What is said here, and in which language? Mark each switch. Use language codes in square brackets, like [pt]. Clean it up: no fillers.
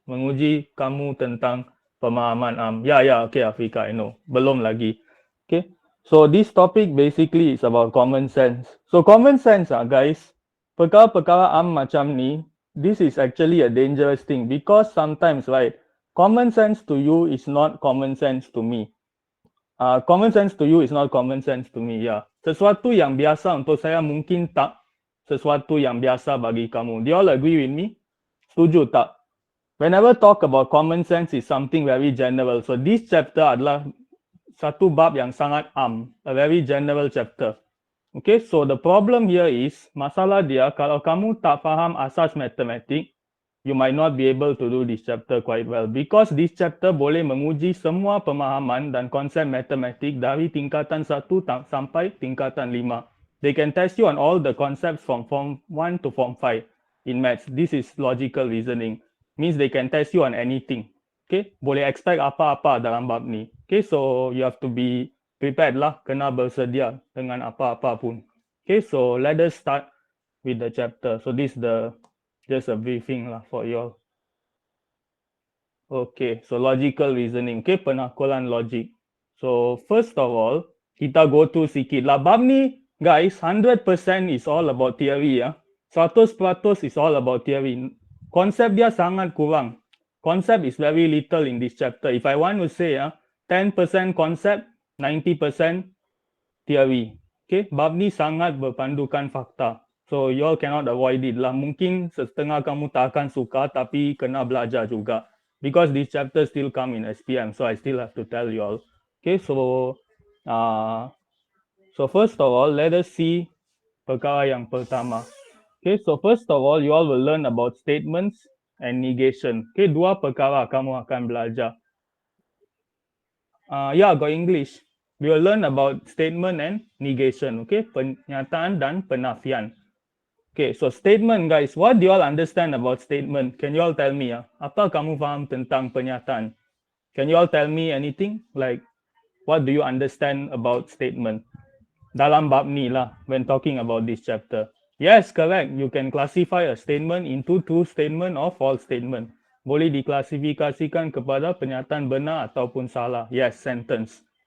[ms] Menguji kamu tentang pemahaman am. [en] Okay, Afrika, I know. [ms] Belum lagi. [en] Okay, so this topic basically is about common sense. So common sense, guys. [ms] Perkara-perkara am macam ni, [en] this is actually a dangerous thing because sometimes, right, common sense to you is not common sense to me. Common sense to you is not common sense to me. Yeah, [ms] sesuatu yang biasa untuk saya mungkin tak sesuatu yang biasa bagi kamu. [en] Do you all agree with me? [ms] Setuju tak? [en] Whenever talk about common sense is something very general. So this chapter [ms] adalah satu bab yang sangat [en] a very general chapter. Okay, so the problem here is, [ms] masalah dia, kalau kamu tak faham asas matematik, [en] you might not be able to do this chapter quite well. [ms] Because this chapter boleh menguji semua pemahaman dan konsep matematik dari tingkatan 1 sampai tingkatan 5. [en] They can test you on all the concepts from form 1 to form 5 in maths. This is logical reasoning. Means they can test you on anything. Okay, [ms] boleh expect apa-apa dalam bab ni. [en] Okay, so you have to be prepared lah, [ms] kena bersedia dengan apa-apa pun. [en] Okay, so let us start with the chapter. So this is just a briefing lah for you all. Okay, so logical reasoning. Okay, [ms] penakulan [en] logic. So first of all, [ms] kita [en] go to [ms] sikit lah. Bab ni, [en] guys, 100% is all about theory ya. 100% is all about theory. [ms] Konsep dia sangat kurang. [en] Concept is very little in this chapter. If I want to say 10% concept, 90% theory. Okay, [ms] bab ni sangat berpandukan fakta. [en] So you all cannot avoid it lah. [ms] Mungkin setengah kamu tak akan suka, tapi kena belajar juga. [en] Because this chapter still come in SPM, so I still have to tell you all. Okay, so first of all, let us see [ms] perkara yang pertama. [en] Okay, so first of all, you all will learn about statements and negation. [ms] Okay, dua perkara kamu akan belajar. [en] Got English. We will learn about statement and negation. Okay, [ms] pernyataan dan penafian. [en] Okay, so statement, guys. What do you all understand about statement? Can you all tell me? [ms] Apa kamu faham tentang pernyataan? [en] Can you all tell me anything? Like, what do you understand about statement? [ms] Dalam bab ni lah, [en] when talking about this chapter. Yes, correct. You can classify a statement into true statement or false statement. [ms] Boleh diklasifikasikan kepada pernyataan benar ataupun salah. [en] Yes, sentence.